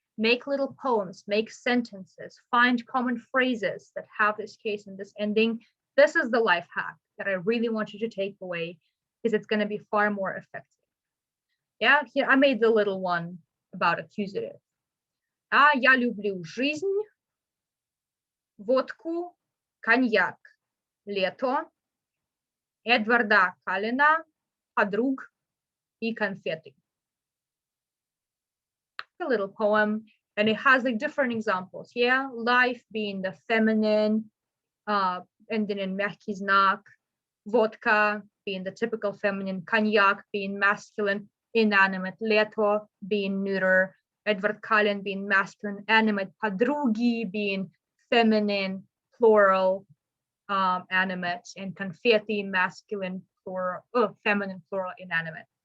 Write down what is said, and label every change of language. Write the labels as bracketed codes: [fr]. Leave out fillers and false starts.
[en] Make little poems. Make sentences. Find common phrases that have this case and this ending. This is the life hack that I really want you to take away, because it's going to be far more effective. Yeah, here I made the little one about accusative. [ru] Я люблю жизнь, водку, коньяк, лето, Эдварда Каллена, подруг и конфеты. [en] A little poem, and it has like different examples. Yeah, life being the feminine, ending in мягкий знак, vodka being the typical feminine, cognac being masculine, inanimate, лето being neuter, Edward Cullen being masculine, animate, подруги being feminine, plural, animate, and confetti masculine, plural, feminine, plural, inanimate.